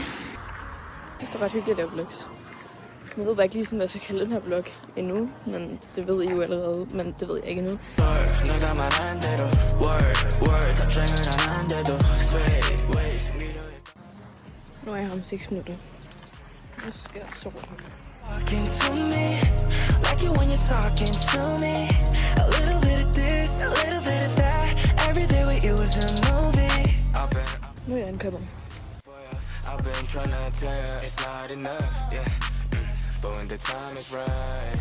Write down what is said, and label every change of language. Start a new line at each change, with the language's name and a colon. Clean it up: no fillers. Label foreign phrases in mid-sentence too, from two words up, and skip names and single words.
Danish: Det er ret hyggeligt at lave vlogs. Jeg ved bare ikke lige sådan, hvad jeg skal kalde den her vlog endnu, men det ved I jo allerede, men det ved jeg ikke endnu. Nu er jeg her om 6 minutter. Nu skal jeg sove.
English: Like you when you're talking to me. A little bit of this, a little bit of that. Every day with you is a movie.
Danish: Nu er jeg ankommet.
English: I've been trying to tell you it's not enough, yeah. But when the time is right.